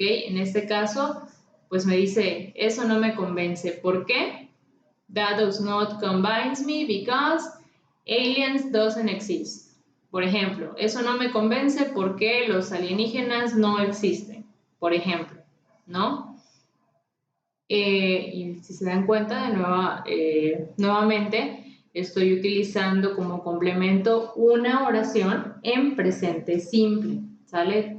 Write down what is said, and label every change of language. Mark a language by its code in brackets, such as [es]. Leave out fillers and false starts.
[es] En este caso, pues me dice, eso no me convence. ¿Por qué? [en] That does not convince me because aliens doesn't exist. [es] Por ejemplo, eso no me convence porque los alienígenas no existen, por ejemplo, ¿no? Y si se dan cuenta, nuevamente, estoy utilizando como complemento una oración en presente simple, ¿sale?